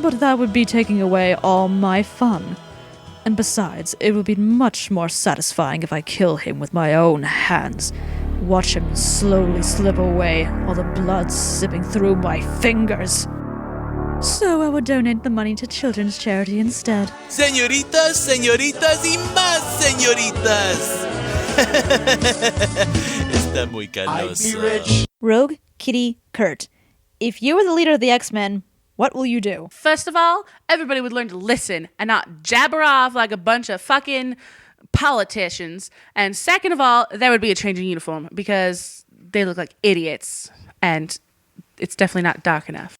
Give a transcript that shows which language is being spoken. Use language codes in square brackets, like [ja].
[en] But that would be taking away all my fun. And besides, it would be much more satisfying if I kill him with my own hands. Watch him slowly slip away, all the blood sipping through my fingers. So I would donate the money to children's charity instead. [es] Señoritas, señoritas y más señoritas. Está muy caloso. [en] Rogue, Kitty, Kurt. If you were the leader of the X-Men, what will you do? First of all, everybody would learn to listen and not jabber off like a bunch of fucking politicians. And second of all, there would be a change in uniform because they look like idiots and it's definitely not dark enough.